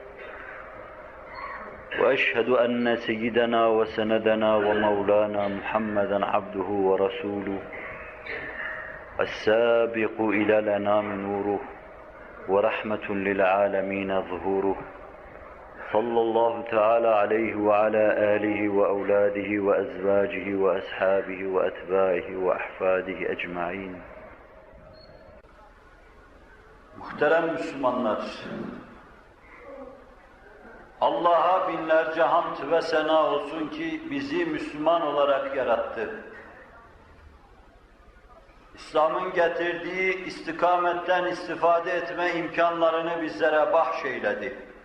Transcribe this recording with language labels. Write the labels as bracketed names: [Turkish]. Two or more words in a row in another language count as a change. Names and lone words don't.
[Arabic] وأشهد أن سيدنا وسندنا ومولانا محمدا عبده ورسوله السابق إلى الأنام نوره ورحمة للعالمين ظهوره صلى الله تعالى عليه وعلى آله وأولاده وأزواجه وأصحابه وأتباعه وأحفاده أجمعين. [Turkish] Muhterem Müslümanlar, Allah'a binlerce hamd ve sena olsun ki bizi Müslüman olarak yarattı. İslam'ın getirdiği istikametten istifade etme imkanlarını bizlere bahşeyledi.